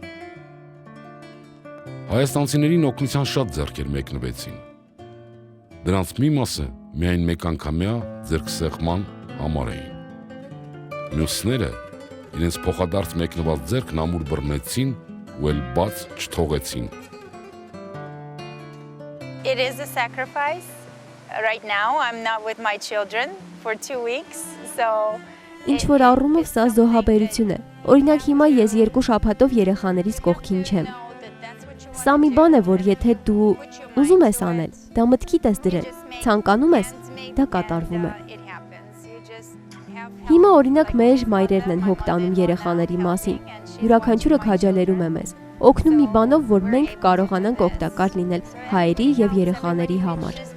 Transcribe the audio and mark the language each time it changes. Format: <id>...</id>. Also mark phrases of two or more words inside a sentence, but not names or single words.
<hy>Հայաստանցիներին օգնության շատ ձեռքեր մեկնվեցին։ Դրանց մի մասը միայն մեկ անգամյա ձեռքսեղման համար էին։ Մյուսները իրենց փոխադարձ մեկնված ձեռքն ամուր բռնեցին ու էլ բաց չթողեցին։</hy> <en>It is a sacrifice. Right now I'm not with my children for 2 weeks, so</en> <hy>Ինչ որ առումով սա զոհաբերություն է։ Օրինակ հիմա ես 2 շաբաթով երեխաներիս կողքին չեմ։ Սա մի բան է, որ եթե դու ուզում ես անել, դա մտքիդ ես դրել, ցանկանում ես, դա կատարվում է։ Հիմա օրինակ մեր մայրերն են հոգ տանում երեխաների մասին։ Յուրաքանչյուրը քաջալերում է մեզ, օգնում մի բանով, որ մենք կարողանանք օգտակար լինել հայերի եւ երեխաների համար։</hy>